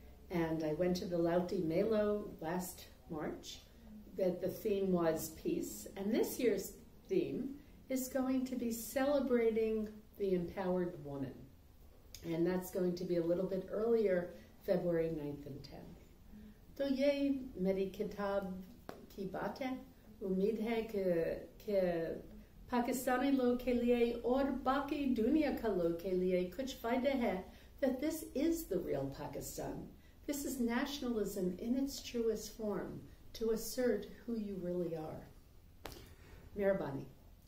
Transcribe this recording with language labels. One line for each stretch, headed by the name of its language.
English: And I went to the Lauti Melo last March, that the theme was peace, and this year's theme is going to be celebrating the empowered woman, and that's going to be a little bit earlier, February 9th and 10th.
Hindi: तो ये मेरी किताब की बात है। उम्मीद है कि पाकिस्तानी लोग के लिए और बाकी दुनिया का लोग के लिए कुछ फायदा है,
English: that this is the real Pakistan. This is nationalism in its truest form, to assert who you really are. Mehrabani.